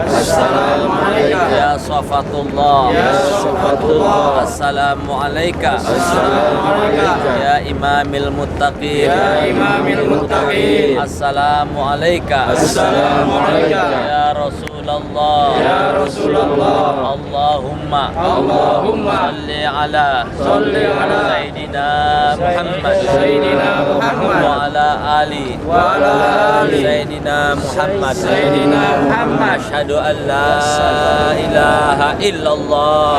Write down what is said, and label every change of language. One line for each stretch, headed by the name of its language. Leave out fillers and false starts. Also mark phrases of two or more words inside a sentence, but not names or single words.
Arabic: السلام عليكم. يا صفوة الله. يا صفوة الله. السلام عليكم. السلام عليكم. يا إمام المتقين. يا إمام المتقين. السلام عليكم. السلام عليكم. يا رسول الله. يا رسول الله. اللهم صل على سيدنا محمد وعلى آل سيدنا محمد. أشهد أن لا إله إلا الله.